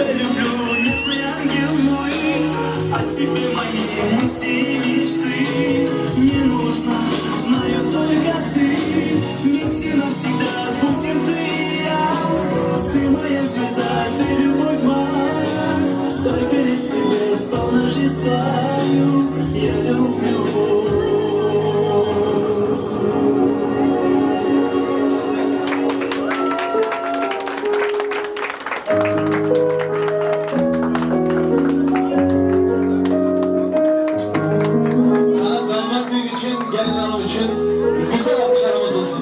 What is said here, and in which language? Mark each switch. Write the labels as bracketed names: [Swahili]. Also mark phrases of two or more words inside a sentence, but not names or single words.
[Russian] люблю, нежный ангел мой, а тебе мои мысли и мечты не нужно, знаю только ты, вместе навсегда будем ты и я. Ты моя звезда, ты любовь моя, только лишь тебе, словно жизнь свою я люблю. [Turkish] Ana damat büyük için, gelin hanım için güzel alkışlarımız olsun.